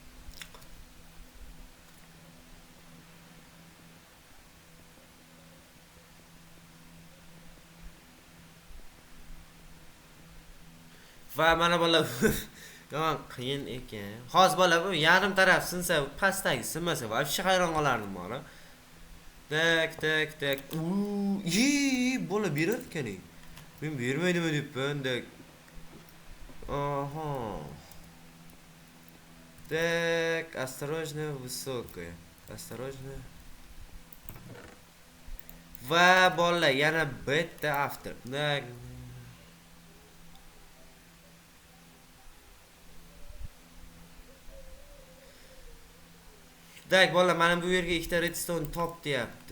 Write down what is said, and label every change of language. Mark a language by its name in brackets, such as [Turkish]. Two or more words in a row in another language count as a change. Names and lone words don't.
[Uzbek] Va mana bola Yo'q, qiyin ekan. Hozir bola bu yarim taraf sinsa, pastdagi sinmasa, vobshe hayron qolardim bola. Tak. Bola berar ekan. Men bermaydimi debman, tak. [Russian] Aha. Так, осторожно, высокое. Осторожно. [Uzbek] Va bola, yana bitta after. Tak. Tak, bola, mana bu yerga ikkita redstone top deyapti.